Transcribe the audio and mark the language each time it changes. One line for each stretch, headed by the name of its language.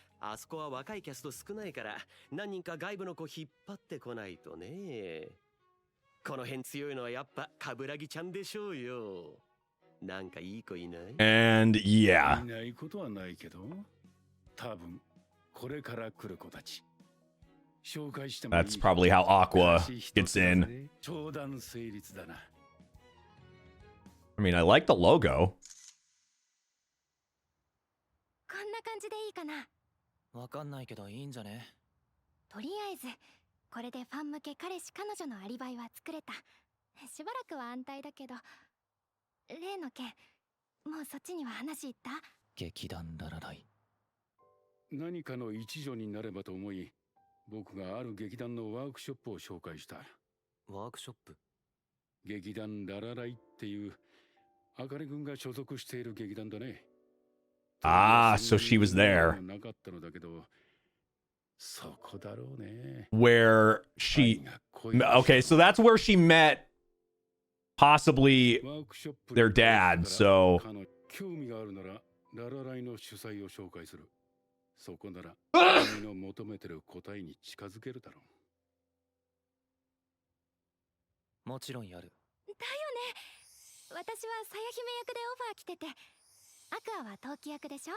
Japanese: あそこは若いキャスト少ないから、何人か外部の子引っ張ってこないとね。この辺強いのはやっぱ冠城ちゃんでしょうよ。なんかいい子いない？
English: And
Japanese: い
English: yeah.
Japanese: ないことはないけど、多分これから来る子たち。紹介してもいい？
English: That's probably how Aqua gets in.
Japanese: 超断成立だな。
English: I mean, I like the logo.
Japanese: こんな感じでいいかな。わかんないけどいいんじゃね。とりあえずこれでファン向け彼氏彼女のアリバイは作れた。しばらくは安泰だけど、例の件もうそっちには話いった？劇団ララライ。何かの一助になればと思い、僕がある劇団のワークショップを紹介した。ワークショップ？劇団ララライっていうあかり君が所属している劇団だね。
English: Ah, so she was there.
Japanese: なかったのだけど、そこだろうね。
English: Where she... Okay, so that's where she met possibly their dad, so...
Japanese: 興味があるならララライの主催を紹介する。そこなら君の求めてる答えに近づけるだろう。もちろんやる。だよね。私はさや姫役でオファー来てて、アクアは陶器役でしょ。